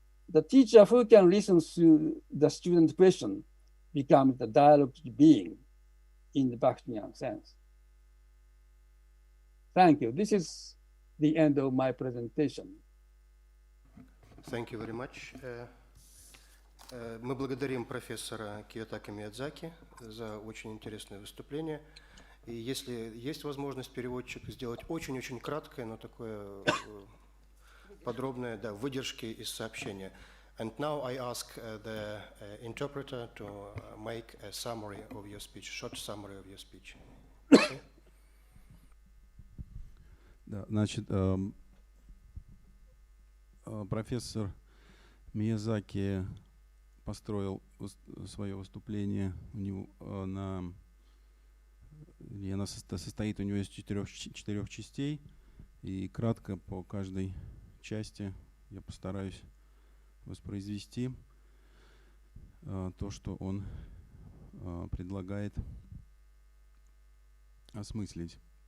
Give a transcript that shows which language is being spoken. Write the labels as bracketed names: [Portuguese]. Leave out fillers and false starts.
[English] The teacher who can listen to the student question becomes the dialogue being in the Bakhtian sense. Thank you. This is the end of my presentation. Thank you very much. [Russian] Мы благодарим профессора Киотаки Миядзаки за очень интересное выступление. И если есть возможность, переводчик, сделать очень-очень краткое, но такое подробное, да, выдержки из сообщения. [English] And now I ask the interpreter to make a summary of your speech, short summary of your speech. Okay? [Russian] Да, значит, профессор Миядзаки построил свое выступление у него оно состоит у него из четырех частей, и кратко по каждой части я постараюсь воспроизвести то, что он предлагает осмыслить.